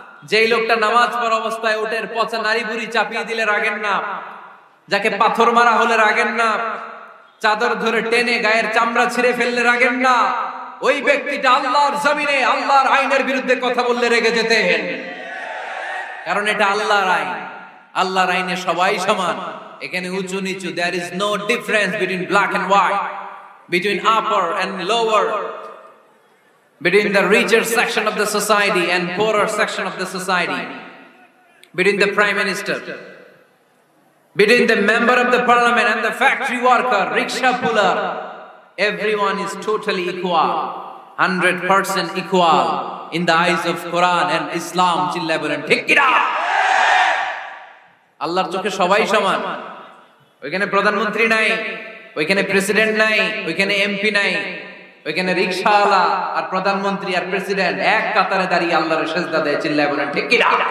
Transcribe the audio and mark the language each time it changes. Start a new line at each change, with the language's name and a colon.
Bangla: যেই লোকটা নামাজ পড়া অবস্থায় উটের পচা নারী বুড়ি চাপিয়ে দিলে রাগেন না, যাকে পাথর মারা হলে রাগেন না, চাদর ধরে টেনে গায়ের চামড়া ছিঁড়ে ফেললে রাগেন না, ওই ব্যক্তিটা আল্লাহর জমিনে আল্লাহর আইনের বিরুদ্ধে কথা বললে রেগে যেতেন। কারণ এটা আল্লাহর আইন, আল্লাহর আইনে সবাই সমান। এখানে উঁচু নিচু,
English: there is no difference between black and white, between upper and lower, between the richer section of the society and poorer section of the society, between the prime minister, between the member of the parliament and the factory worker, rickshaw puller. Everyone is totally equal, 100% equal in the eyes of Quran and Islam.
Bangla: Chilla bolen ঠিক কি না? আল্লাহর চোখে সবাই সমান। ওইখানে প্রধানমন্ত্রী নাই, ওইখানে প্রেসিডেন্ট নাই, ওইখানে এমপি নাই, ওইখানে রিকশাওয়ালা আর প্রধানমন্ত্রী আর প্রেসিডেন্ট এক কাতারে দাঁড়িয়ে আল্লাহর সেজদা দেয়। চিল্লায় বলেন ঠিক কি না?